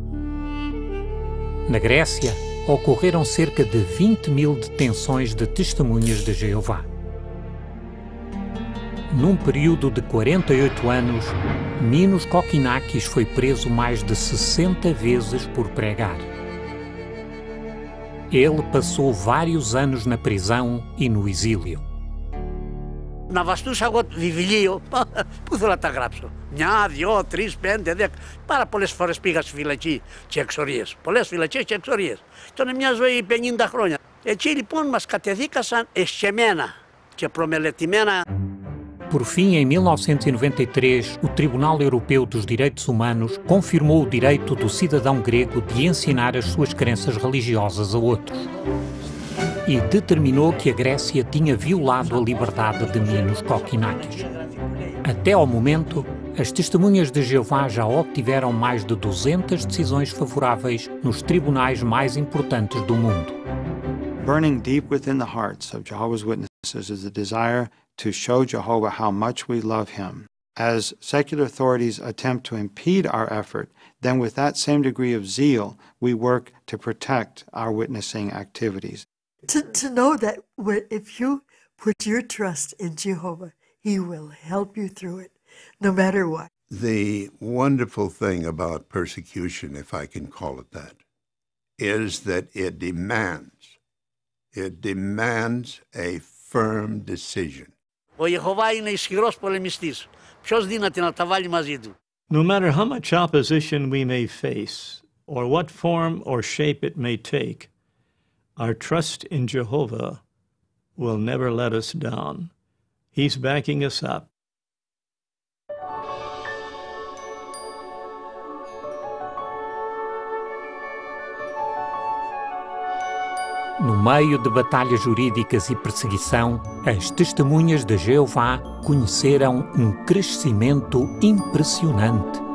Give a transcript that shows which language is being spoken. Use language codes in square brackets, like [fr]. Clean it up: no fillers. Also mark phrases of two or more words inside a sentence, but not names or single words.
[pt] Na Grécia, ocorreram cerca de 20.000 detenções de testemunhas de Jeová. Num período de 48 anos, Minos Kokkinakis foi preso mais de 60 vezes por pregar. Ele passou vários anos na prisão e no exílio. [el] Να βαστούσα εγώ βιβλίο, πού θέλω να τα γράψω. 1, 2, 3, 5, 10. Πάρα πολλές φορές πήγα στη φυλακή και εξορίες. Πολλές φυλακές και εξορίες. Ήταν μια ζωή 50 χρόνια. Έτσι λοιπόν μας κατεδίκασαν εσκεμμένα και προμελετημένα. [pt] Por fim, em 1993, o Tribunal Europeu dos Direitos Humanos confirmou o direito do cidadão grego de ensinar as suas crenças religiosas a outros. E determinou que a Grécia tinha violado a liberdade de Minos Kokkinakis. Até ao momento, as testemunhas de Jeová já obtiveram mais de 200 decisões favoráveis nos tribunais mais importantes do mundo. [en] Burning deep within the hearts of Jehovah's Witnesses is the desire to show Jehovah how much we love him. As secular authorities attempt to impede our effort, then with that same degree of zeal, we work to protect our witnessing activities. To know that if you put your trust in Jehovah, he will help you through it, no matter what. The wonderful thing about persecution, if I can call it that, is that it demands a firm decision. [el] Ο Ιεχωβά είναι ισχυρός πολεμιστής. Ποιος δύναται να τα βάλει μαζί του. [en] No matter how much opposition we may face, or what form or shape it may take, our trust in Jehovah will never let us down. He's backing us up. [pt] No meio de batalhas jurídicas e perseguição, as testemunhas de Jeová conheceram um crescimento impressionante.